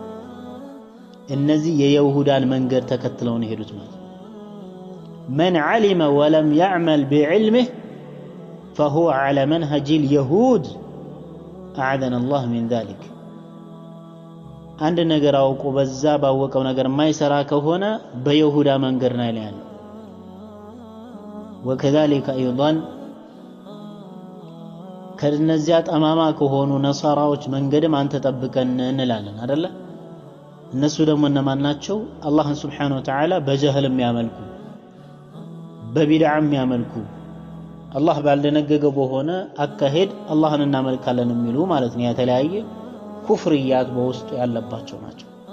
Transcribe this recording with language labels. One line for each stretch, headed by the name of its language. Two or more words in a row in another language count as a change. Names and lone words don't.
Amharic: እነዚህ የይሁዳን መንገድ ተከትለው ነው ሄዱት ማለት።
Arabic: من علم ولم يعمل بعلمه فهو على منهج اليهود أعاذنا الله من ذلك
Amharic: አንድ ነገር አውቆ በዛ ባወቀው ነገር ማይሰራ ከሆነ በይሁዳ መንገድ ላይ ያለው።
Arabic: وكذلك ايضا
Amharic: ከነዚያ ጠማማ ከሆኑ ነሳራዎች መንገድም አንተ ጠብቀን እንላለን አይደለ? እነሱ ደግሞ እነማን ናቸው? አላህን
Arabic: سبحانه وتعالى
Amharic: በጀህል የሚያመልኩ በቢድዓ የሚያመልኩ አላህ ባልደነገገው በሆነ አካሄድ አላህን እናመልካለን የሚሉ ማለት ነው። የተለያየ ኩፍርያት በውስጡ ያለባቸው ናቸው።